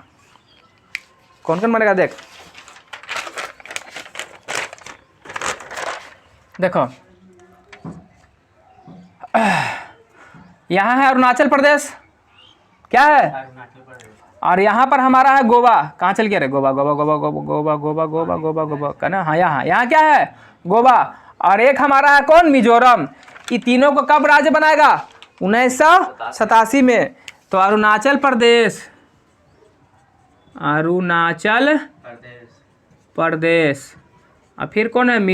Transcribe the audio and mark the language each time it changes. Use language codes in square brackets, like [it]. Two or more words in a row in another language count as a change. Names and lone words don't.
[hi] कौन कौन बनेगा? देखो यहाँ है अरुणाचल प्रदेश, क्या है? और यहाँ पर हमारा है गोवा। कहाँ चल गया रे? गोवा गोवा गोवा गोवा गोवा गोवा गोवा गोवा गोवा का ना। हाँ यहाँ क्या है? गोवा। और एक हमारा है कौन? मिजोरम। ये तीनों को कब राज्य बनाएगा? 1987 में। तो अरुणाचल प्रदेश और फिर कौन है?